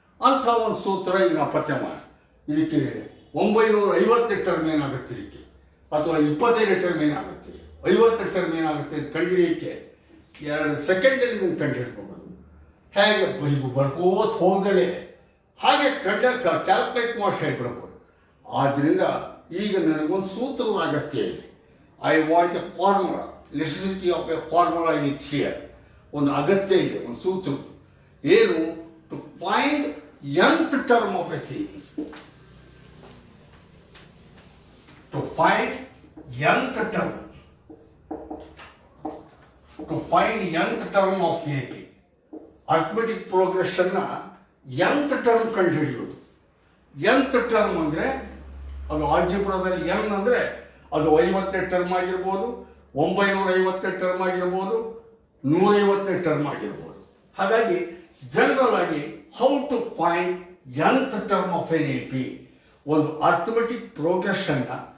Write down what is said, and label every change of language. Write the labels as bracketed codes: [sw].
[kn] ಅಂಥ ಒಂದು ಸೂತ್ರ ಈಗ ನಾವು ಪತ್ತೆ ಮಾಡಿ, ಇದಕ್ಕೆ 950ನೇ ಟರ್ಮ್ ಏನಾಗುತ್ತೆ ಇದಕ್ಕೆ, ಅಥವಾ 25ನೇ ಟರ್ಮ್ ಏನಾಗುತ್ತೆ, 50ನೇ ಟರ್ಮ್ ಏನಾಗುತ್ತೆ ಅಂತ ಕಂಡುಹಿಡಿಯಕ್ಕೆ 2 ಸೆಕೆಂಡಲ್ಲಿ ಇದನ್ನು ಕಂಡುಹಿಡ್ಕೊಬೋದು. ಹೇಗೆ ಬರ್ಕೋತ ಹೋಗದೆ ಹಾಗೆ ಕ್ಯಾಲ್ಕುಲೇಟ್ ಮಾಡಿ ಹೇಳ್ಬಿಡ್ಬೋದು. ಆದ್ದರಿಂದ ಈಗ ನನಗೊಂದು ಸೂತ್ರದ ಅಗತ್ಯ ಇದೆ. [en] I want a formula, necessity of a formula is here. [kn] ಒಂದು ಅಗತ್ಯ ಇದೆ, ಒಂದು ಸೂತ್ರ. ಏನು? [en] To find nth term of a series. To find nth term. To find nth term of AP. Arithmetic progression na nth term [kn] ಕಂಡುಹಿಡಿಯೋದು. nth term ಅಂದರೆ ಅದು ಆಲ್ಜಿಬ್ರಾದಲ್ಲಿ n ಅಂದರೆ ಅದು 50ನೇ ಟರ್ಮ್ ಆಗಿರ್ಬೋದು, 950ನೇ ಟರ್ಮ್ ಆಗಿರ್ಬೋದು, 150ನೇ ಟರ್ಮ್ ಆಗಿರ್ಬೋದು. ಹಾಗಾಗಿ ಜನರಲ್ ಆಗಿ [en] how to find nth term of an A P, [kn] ಒಂದು [en] arithmetic ಪ್ರೋಗ್ರೆಷನ್ನ